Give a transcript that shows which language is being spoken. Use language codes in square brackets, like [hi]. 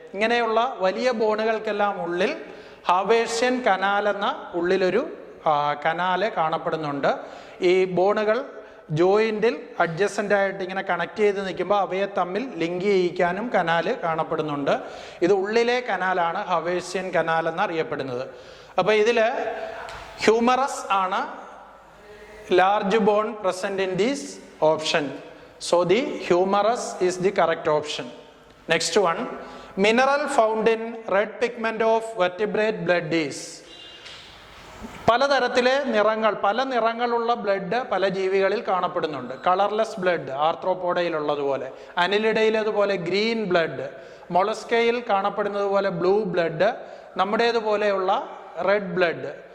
[ml] ഇങ്ങനെയുള്ള വലിയ ബോണുകൾക്കെല്ലാം ഉള്ളിൽ ഹാവേഴ്ഷ്യൻ കനാൽ എന്ന ഉള്ളിലൊരു കനാല് കാണപ്പെടുന്നുണ്ട്. ഈ ബോണുകൾ ജോയിന്റിൽ അഡ്ജസൻ്റ് ആയിട്ട് ഇങ്ങനെ കണക്ട് ചെയ്ത് നിൽക്കുമ്പോൾ അവയെ തമ്മിൽ ലിങ്ക് ചെയ്യിക്കാനും കനാല് കാണപ്പെടുന്നുണ്ട്. ഇത് ഉള്ളിലെ കനാലാണ് ഹാവേഴ്ഷ്യൻ കനാൽ എന്നറിയപ്പെടുന്നത്. അപ്പോൾ ഇതിൽ ഹ്യൂമറസ് ആണ് [en] large bone present in this option. So the humerus is the correct option. Next one, mineral found in red pigment of vertebrate blood is. [ml] പലതരത്തിലെ നിറങ്ങൾ, പല നിറങ്ങളുള്ള ബ്ലഡ് പല ജീവികളിൽ കാണപ്പെടുന്നുണ്ട്. കളർലെസ് ബ്ലഡ് ആർത്രോപോഡയിലുള്ളതുപോലെ, അനിലിഡയിലേതുപോലെ ഗ്രീൻ ബ്ലഡ്, മൊളസ്കയിൽ കാണപ്പെടുന്നത് പോലെ ബ്ലൂ ബ്ലഡ്, നമ്മുടേതുപോലെയുള്ള റെഡ് ബ്ലഡ്.